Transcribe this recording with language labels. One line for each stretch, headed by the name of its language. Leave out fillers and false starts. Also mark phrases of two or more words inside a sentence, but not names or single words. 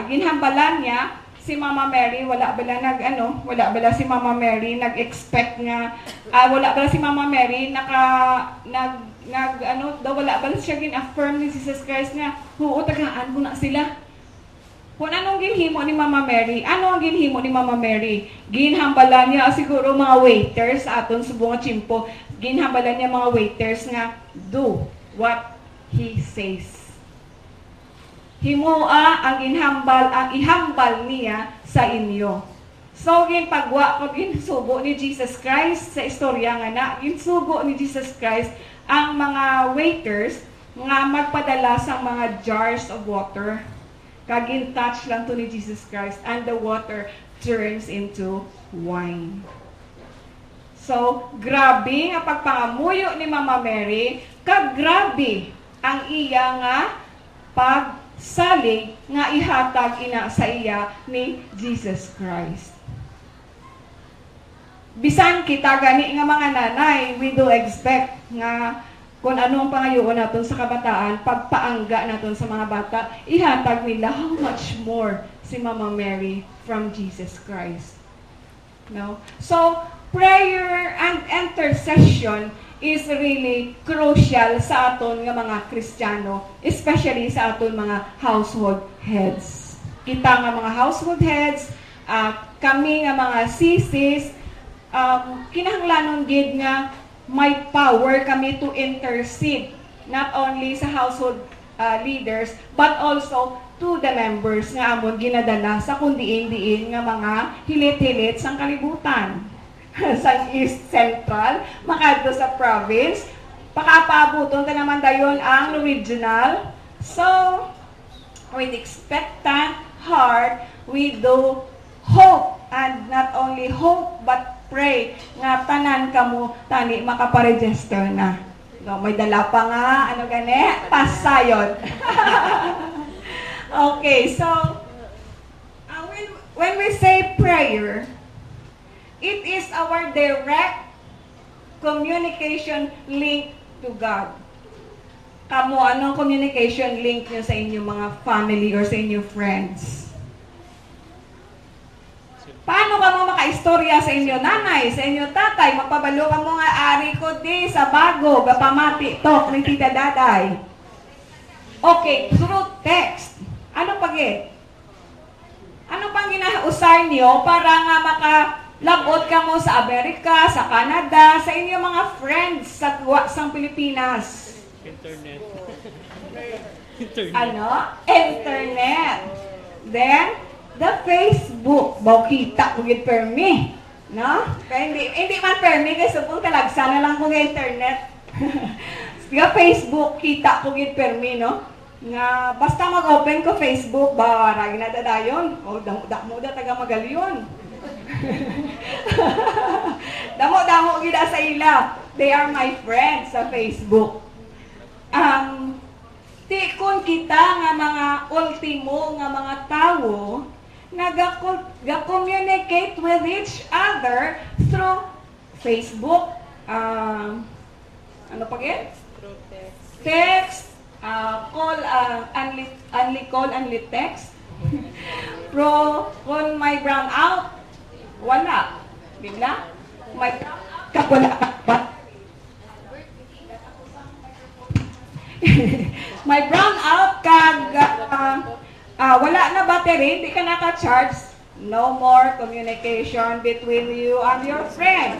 Hiligaynon: Ginhambalan niya si Mama Mary, wala bala si Mama Mary nag-expect nga wala bala si Mama Mary wala bala siya gin-affirm ni Jesus Christ nga, oo, tagaan ko na sila. Kung anong ginhimo ni Mama Mary, ano ang ginhimo ni Mama Mary? Ginhambalan niya siguro mga waiters aton subong nga tsimpo. Ginhambalan niya mga waiters nga,
English: do what he says.
Hiligaynon: Himoa ang ihambal niya sa inyo. So, ginpagwa ko ginsugo ni Jesus Christ sa istorya nga na, ginsugo ni Jesus Christ ang mga waiters nga magpadala sa mga
English: jars of water.
Hiligaynon: Kagin-touch lang to ni Jesus Christ
English: and the water turns into wine.
Hiligaynon: So, grabe nga pagpangamuyo ni Mama Mary, kagrabe ang iya nga pagsalig nga ihatag ina sa iya ni Jesus Christ. Bisan kita gani nga mga nanay,
English: we do expect
Hiligaynon: nga kung ano ang pangayoon naton sa kabataan, pagpaangga naton sa mga bata, ihatag nila
English: how much more
Hiligaynon: si Mama Mary from Jesus Christ.
English: No? So, prayer and intercession is really crucial
Hiligaynon: sa aton nga mga Kristiyano,
English: especially
Hiligaynon: sa aton mga
English: household heads.
Hiligaynon: Kita nga mga
English: household heads,
Hiligaynon: kami nga mga sisis, kinahanglanon gid nga may power kami
English: to intercede not only
Hiligaynon: sa
English: household leaders but also to the members
Hiligaynon: nga amon ginadala sa kundiin-diin nga mga hilit-hilit sang kalibutan. Sa East Central, makadto sa province, pakapaabuton ta naman dayon ang regional.
English: So, with expectant heart, we do hope, and not only hope, but pray
Hiligaynon: nga tanan kamo tani makaparegister na. No, may dala pa nga, pasayod.
English: Okay, so, when we say prayer, it is our direct communication link to God.
Hiligaynon: Kamo, anong
English: communication link
Hiligaynon: nyo sa inyong mga family or sa inyong friends? Paano ka mo makaistorya sa inyo nanay, sa inyo tatay, magpabalo ka mo nga ari ko di sa bago, gapamati tok ni tita daday.
English: Okay, through text.
Hiligaynon: Ano pagit? Ano pang ginausay niyo para nga makalabot ka mo sa Amerika, sa Canada, sa inyong mga friends sa Pilipinas?
English: Internet. Internet. Then, the Facebook.
Hiligaynon: Kita ko gid permi. No?
Filipino: Kaya hindi man permi, kasi kung talagsa na lang kong internet.
Hiligaynon: Yung Facebook, kita ko gid permi, no? Nga, basta mag-open ko Facebook, barag na dadayon. O, damo da taga magalyon. Damo gida sa ila.
English: They are my friends sa Facebook.
Hiligaynon: Kung kita nga mga ultimo nga mga tao,
English: nag-communicate with each other through Facebook,
Hiligaynon: ano pa gin?
English: Text, call, only call, only text.
Hiligaynon: Kung may
English: brown out,
Hiligaynon: wala. Bigla? May
English: brown out,
Hiligaynon: wala ka. May
English: brown out
Hiligaynon: kag wala na battery, hindi ka naka-charge,
English: no more communication between you and your friend.